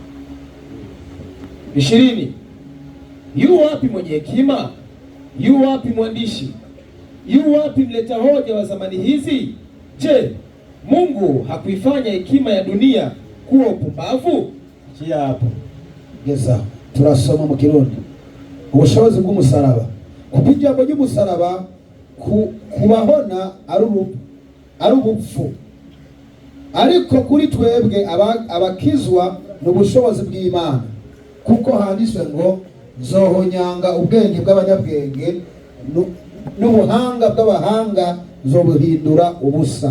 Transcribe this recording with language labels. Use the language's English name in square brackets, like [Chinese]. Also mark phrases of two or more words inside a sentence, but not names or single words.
[Swahili] 20. Yu wapi mwenye hekima? Yu wapi mwandishi? Yu wapi mleta hoja wa zamani hizi? Je, Mungu hakuifanya hekima ya dunia kuwa upumbavu? Chia hapo. [Rundi] Geza turasoma mu Kirundi. Ubushobozi bw'umusaraba, kubijambo ry'umusaraba kubahona ari ubupfu, ariko kuri twebwe abakizwa n'ubushobozi bw'Imana, kuko handitswe ngo, nzohonyanga ubwenge bw'abanyabwenge n'ubuhanga bw'abahanga nzobuhindura ubusa.